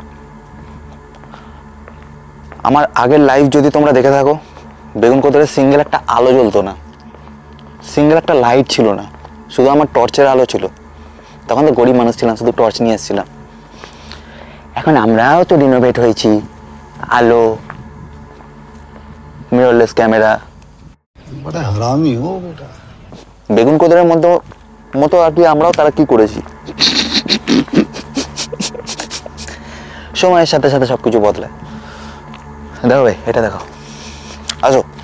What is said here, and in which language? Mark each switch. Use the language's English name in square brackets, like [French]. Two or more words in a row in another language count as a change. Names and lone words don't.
[Bangla] আমার আগের লাইভ যদি তোমরা দেখে থাকো, বেগুনকোদরে সিঙ্গেল একটা আলো জ্বলতো না, সিঙ্গেল একটা লাইট ছিল না, শুধু আমার টর্চের আলো ছিল। তখন তো গরিব মানুষ ছিলাম, শুধু টর্চ নিয়ে এসেছিলাম। এখন আমরাও তো রিনোভেট হয়েছি, আলো, [English] mirrorless camera. [Hindi] बड़ा हरामी हो बेटा। [Bangla] বেগুন কোদরের মতো আর কি আমরাও তারা কি করেছি। সময়ের সাথে সাথে সবকিছু বদলায়। দেখো ভাই, এটা দেখো, আসো।